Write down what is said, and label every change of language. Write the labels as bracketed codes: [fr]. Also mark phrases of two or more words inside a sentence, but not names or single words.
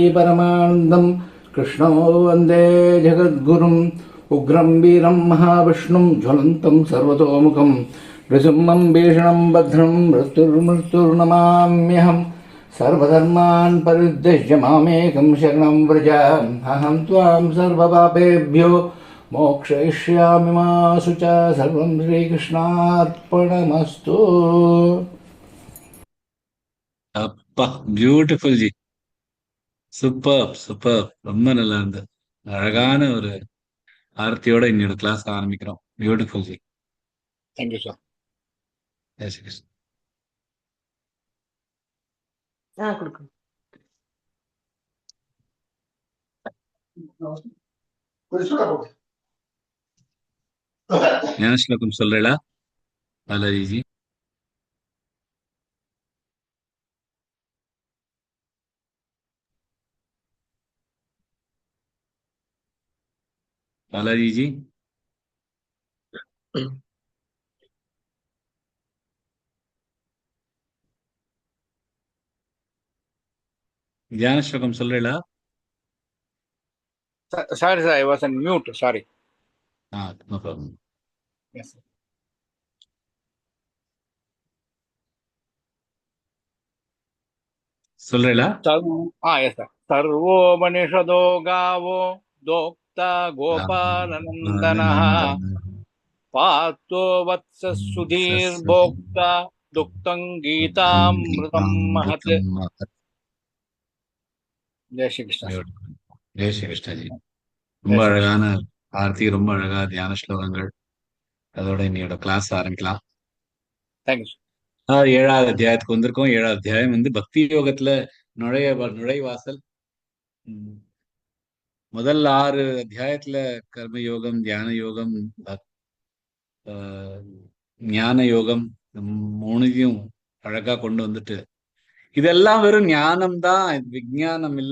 [sa] परमानन्दं कृष्णो वन्दे जगद्गुरुम् उग्रं वीरं महाविष्णुं ज्वलन्तं सर्वतोमुखं नृसिंहं भीषणं भद्रं मृत्युर्नमाम्यहं सर्वधर्मान् परित्यज्य मामेकं शरणं व्रज अहं त्वां सर्वपापेभ्यो मोक्षयिष्यामि मा शुचा सर्वं श्रीकृष्णार्पणमस्तु. [ta] அப்பா பியூட்டிஃபுல் ஜி, சூப்பர் சூப்பர், ரொம்ப நல்லா இருந்தது. அழகான ஒரு ஆர்த்தியோட இன்னொரு கிளாஸ் ஆரம்பிக்கிறோம். பியூட்டிஃபுல் ஜி. [en] thank you sir. [ta] ஜெய் ஸ்ரீ கிருஷ்ணன். ஞான ஸ்லோகம் சொல்றேளா பாலாஜி? பாலாஜி ஜி தியான ஸ்லோகம் சொல்றேளா? [en] Sorry sir, I was on mute, sorry. No problem. Yes sir. [ta] சொல்றேளா? [en] Yes sir. [sa] सर्वो मनीषदो गावो दोक्ता गोपालनन्दनः पातो वत्स सुधीर्भोक्ता दुक्तं गीतामृतं महत्. जय श्री कृष्ण. [ta] ஜெய் ஸ்ரீ கிருஷ்ண ஜி. ரொம்ப அழகான ஆர்த்தி, ரொம்ப அழகா தியான ஸ்லோகங்கள். அதோட இன்னையோட கிளாஸ் ஆரம்பிக்கலாம். [en] thank you. [ta] 7வது அத்தியாயத்துக்கு வந்திருக்கோம். 7வது அத்தியாயம் வந்து பக்தி யோகத்துல நுழைவாசல். முதல் 6 அத்தியாயத்துல கர்ம யோகம், தியான யோகம், ஞான யோகம், 3ஐயும் அழகா கொண்டு வந்துட்டு, இதெல்லாம் வெறும் ஞானம் தான், விஞ்ஞானம் இல்ல.